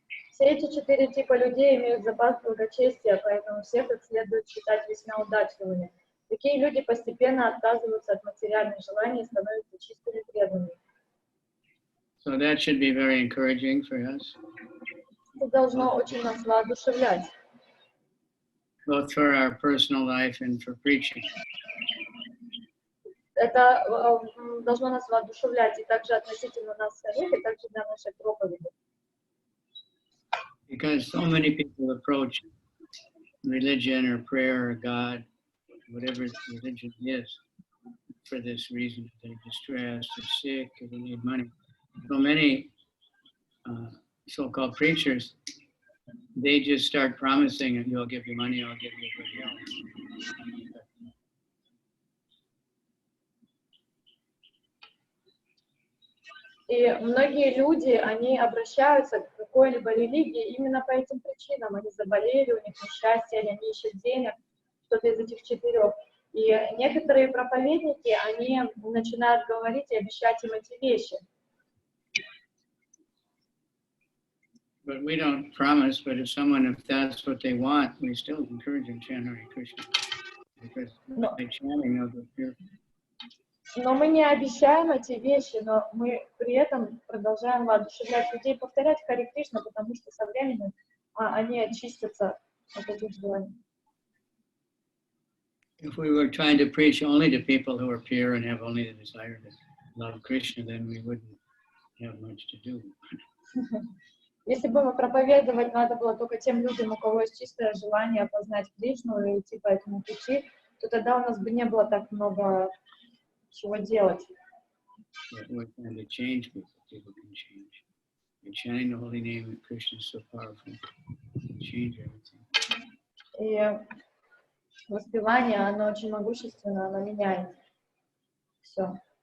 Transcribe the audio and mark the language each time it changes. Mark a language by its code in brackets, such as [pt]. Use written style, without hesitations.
[ru] Все эти четыре типа людей имеют запас благочестия, поэтому всех их следует считать весьма удачливыми. Такие люди постепенно отказываются от материальных желаний и становятся чистыми преданными. [en] So that should be very encouraging for us. [ru] Это должно очень нас воодушевлять. [en] Both for our personal life and for preaching. [ru] Это должно нас воодушевлять и также относительно нас самих, и также для нашей проповеди. [en] Because so many people approach religion or prayer or God, whatever religion is, for this reason. They're distressed, they're sick, or they need money. So many so-called preachers, they just start promising, and I'll give you money, I'll give you good health. [ru] И многие люди, они обращаются к какой-либо религии именно по этим причинам. Они заболели, у них несчастье, или они ищут денег, что-то из этих четырех. И некоторые проповедники, они начинают говорить и обещать им эти вещи. [en] But we don't promise, but if that's what they want, we still encourage them to chant Hare Krishna. Because by chanting, they'll go pure. [ru] Но мы не обещаем эти вещи, но мы при этом продолжаем воодушевлять людей повторять Харе Кришна, потому что со временем они очистятся от этих желаний. [en] If we were trying to preach only to people who are pure and have only the desire to love Krishna, then we wouldn't have much to do. [ru] Если бы мы проповедовать надо было только тем людям, у кого есть чистое желание познать Кришну и идти по этому пути, то тогда у нас бы не было так много чего делать. [en] We're trying to change people. People can change. And chanting the holy name of Krishna is so powerful. It can change everything. [ru] И воспевание, оно очень могущественно, оно меняет все.